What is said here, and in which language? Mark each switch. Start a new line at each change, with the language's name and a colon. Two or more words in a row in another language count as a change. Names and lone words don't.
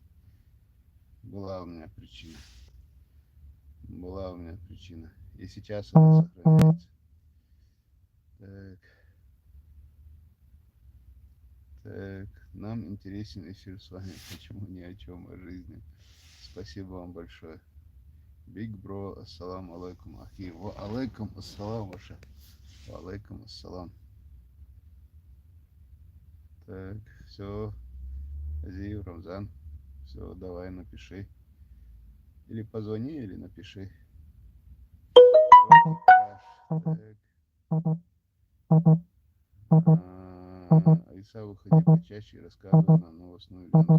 Russian: Была у меня причина. И сейчас она сохраняется. Так. Так. Нам интересен эфир с вами. Почему ни о чем о жизни. Спасибо вам большое.
English: Big bro,
Arabic: السلام عليكم، أخي. وعليكم السلام, ваша. وعليكم السلام.
Russian: Так, все. Азиев, Рамзан. Все, давай, напиши. Или позвони, или напиши. Так. Иса, выходи почаще и рассказывай нам новостную ленту.